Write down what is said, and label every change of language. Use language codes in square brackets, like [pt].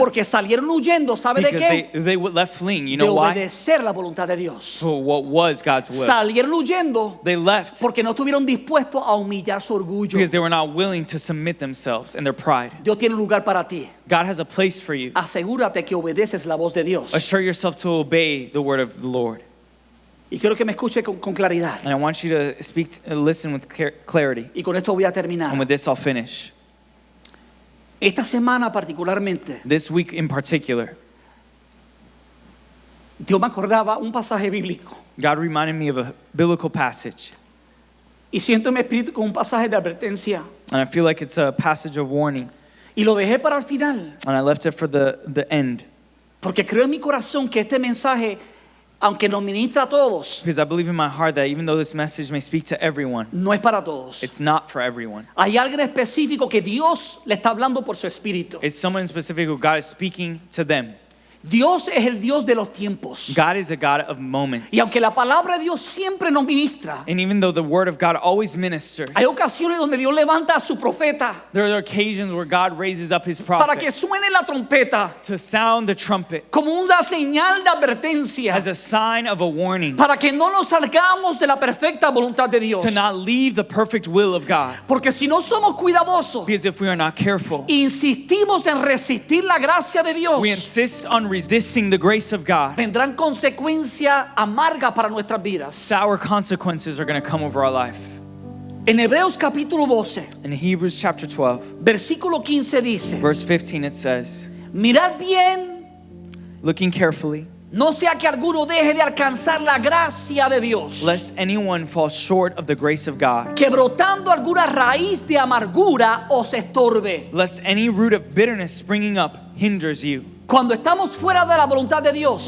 [es] Porque salieron huyendo, ¿sabe de [en] Because [es] qué? [en] they left fleeing. You [es] De [en] know why? [es] obedecer la voluntad de Dios. [en] So what was God's will? [es] Salieron huyendo [en] They left [es] porque no estuvieron dispuestos a humillar su orgullo. [en] because they were not willing to submit themselves and their pride. [es] Dios tiene un lugar para ti. [en] God has a place for you. [es] Asegúrate que obedeces la voz de Dios. [en] Assure yourself to obey the word of the Lord. [es] Y quiero que me escuche con claridad. [en] And I want you to listen with clarity. [es] Y con esto voy a terminar. [en] And with this, I'll finish. [es] Esta semana particularmente, [en] This week in particular, [es] Dios me acordaba un pasaje bíblico. [en] God reminded me of a biblical passage. [es] Y siento en mi espíritu con un pasaje de advertencia. [en] And I feel like it's a passage of warning. [es] Y lo dejé para el final. [en] And I left it for the end. [es] Porque creo en mi corazón que este mensaje aunque nos ministra a todos, [en] Because I believe in my heart that even though this message may speak to everyone, [es] no es para todos. [en] it's not for everyone. [es] Hay alguien específico que Dios le está hablando por su espíritu. [en] It's someone specific who God is speaking to them. [es] Dios es el Dios de los tiempos. [en] God is a God of moments. [es] Y aunque la palabra de Dios siempre nos ministra, [en] And even though the word of God always ministers, [es] hay ocasiones donde Dios levanta a su profeta [en] there are occasions where God raises up his [es] para que [en] prophet [es] suene la trompeta [en] to sound the trumpet [es] como una señal de advertencia, [en] as a sign of a warning [es] para que no nos salgamos de la perfecta voluntad de Dios. [en] to not leave the perfect will of God. [es] Porque si no somos cuidadosos, [en] Because if we are not careful, [es] insistimos en resistir la gracia de Dios, [en] we insist on resisting the grace of God, [es] vendrán consecuencias amargas para nuestras vidas. [en] sour consequences are going to come over our life. [es] En Hebreos capítulo 12, [en] In Hebrews chapter 12, [es] versículo 15 dice: [en] verse 15, it says, [es] mirad bien, [en] looking carefully, [es] no sea que alguno deje de alcanzar la gracia de Dios, [en] lest anyone fall short of the grace of God, [es] que brotando alguna raíz de amargura os estorbe. [en] lest any root of bitterness springing up hinders you. [es] Cuando estamos fuera de la voluntad de Dios